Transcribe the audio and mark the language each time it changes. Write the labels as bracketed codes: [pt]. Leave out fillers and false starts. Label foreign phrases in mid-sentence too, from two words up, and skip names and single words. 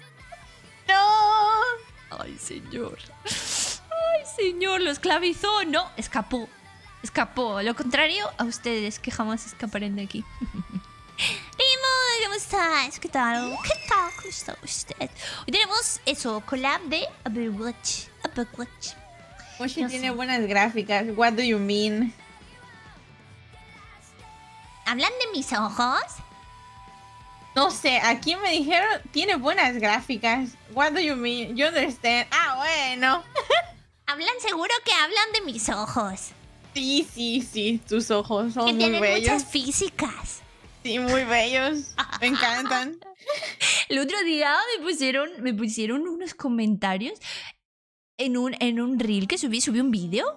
[es] ¡No! Ay, señor. Ay, señor, lo esclavizó. No, escapó. Escapó. Lo contrario a ustedes, que jamás escaparán de aquí. Primo, ¿cómo estás? ¿Qué tal? ¿Qué tal? ¿Cómo está usted? Hoy tenemos eso, collab de Overwatch. Overwatch. Moshi No tiene sé. buenas gráficas. [en] What do you mean? [es] ¿Hablan de mis ojos? No sé, aquí me dijeron tiene buenas gráficas. [en] What do you mean? You understand? [es] Ah, bueno. Hablan seguro que hablan de mis ojos. Sí, tus ojos son Que muy tienen bellos. muchas físicas. Sí, muy bellos. Me encantan. El otro día me pusieron unos comentarios en un reel que subí un vídeo.